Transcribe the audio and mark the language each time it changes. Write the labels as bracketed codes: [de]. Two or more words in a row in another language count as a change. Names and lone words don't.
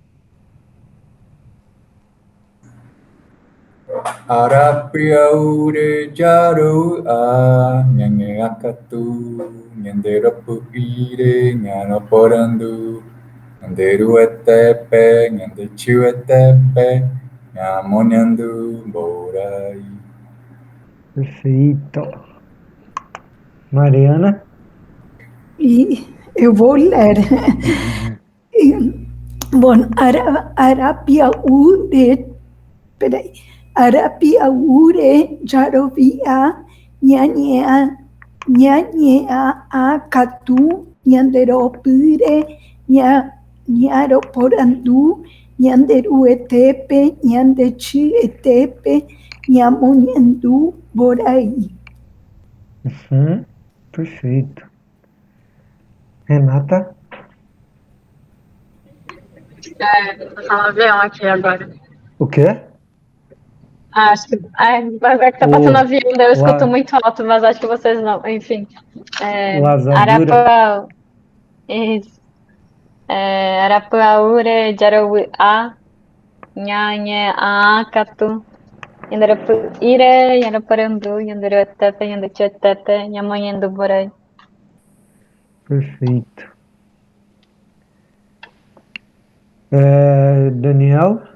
[gun] Arapiaure jaru a nyange akatu nyanderopu ire nyanoporandu nyanderu etepe nyandechu etepe nyamonyandu borai. [pt] Perfeito. Mariana? E eu vou ler. Bom, Arapiaure, peraí. [gun] Arapiaure jarovia nhanhea akatu nhanderopire nharoporandu nhanderu etepe nhandechi etepe nhamonhandu borai. [pt] Perfeito. Renata? Vou falar avião aqui agora. O quê? Acho que. Vai ver que tá passando avião, daí eu escuto muito alto, mas acho que vocês não. Enfim. Lazadura. Isso. [gun] Arapuaure, Jaroa, Nhanhe, Akatu, Ire, Yanaparandu, Yanderotepe, Yandechetepe, Nhamonhandu Borai. [pt] Perfeito. Daniel?